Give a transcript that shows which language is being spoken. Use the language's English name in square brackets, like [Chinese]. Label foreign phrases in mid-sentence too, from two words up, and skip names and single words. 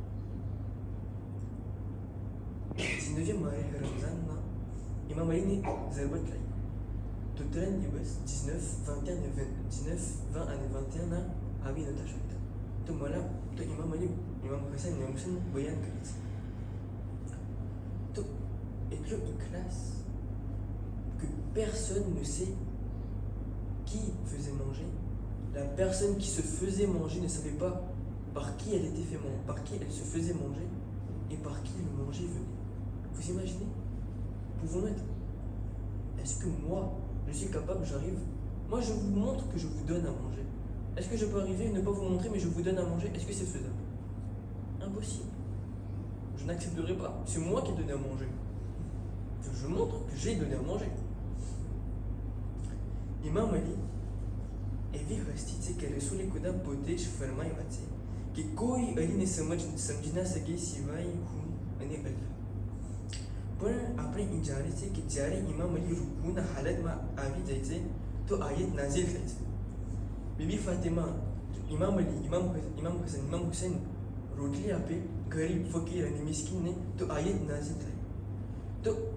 [Gujarati] 19e મારે રમઝાનમાં ઇમામ અલીની ઝરબત લાગી તો 3 દિવસ 19, 20 અને 21 આવી નહોતા શકતા તો ઇમામ અલી ઇમામ હસન ઇમામ હુસેન બયાન કરે છે તો એટલો ઇખલાસ [French] que personne ne sait qui faisait manger. La personne qui se faisait manger ne savait pas par qui elle était fait manger, par qui elle se faisait manger et par qui le manger venait. Vous imaginez? Pouvons-nous être? Est-ce que moi, je suis capable, j'arrive? Moi, je vous montre que je vous donne à manger. Est-ce que je peux arriver et ne pas vous montrer, mais je vous donne à manger? Est-ce que c'est faisable? Impossible. Je n'accepterai pas. C'est moi qui ai donné à manger. Je montre que j'ai donné à manger. [Gujarati] Imam Ali એવી હસ્તીછે કે રસૂલ ખુદા પોતેજ ફરમાયા છે કે કોઈ અલીને સમજી ના શકે સિવાય હું અને અલ્લાહ પણ આપણે એ જાણીએ છીએ કે જ્યારે ઇમામ અલી રૂકુના હાલતમાં આવી જાય છે તો આયત નાઝિલ થાય છે બીબી ફાતિમા ઇમામ અલી ઇમામ હસન ઇમામ હુસેન રોટલી આપે ગરીબ ફકીર અને મિસ્કીનને તો આયત નાઝિલ થાય તો